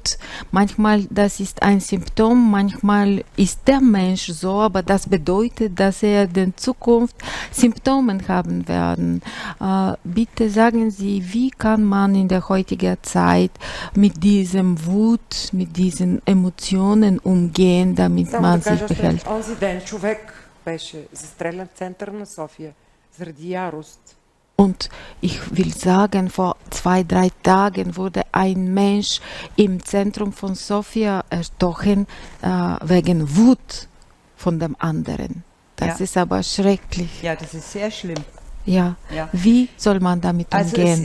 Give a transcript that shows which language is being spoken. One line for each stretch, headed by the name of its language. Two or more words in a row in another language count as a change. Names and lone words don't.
German: Manchmal das ist ein Symptom, manchmal ist der Mensch so, aber das bedeutet, dass er in Zukunft Symptomen haben werden. Bitte sagen Sie, wie kann man in der heutigen Zeit mit diesem Wut, mit diesen Emotionen umgehen, damit man sich behält?
Bulgarian: Онзи ден човек беше застрелян в центъра на София заради ярост.
German: Und ich will sagen, vor 2-3 Tagen wurde ein Mensch im Zentrum von Sofia erstochen wegen Wut von dem anderen. Das ist aber schrecklich. Ja, das ist sehr schlimm. Ja. Wie soll man damit umgehen?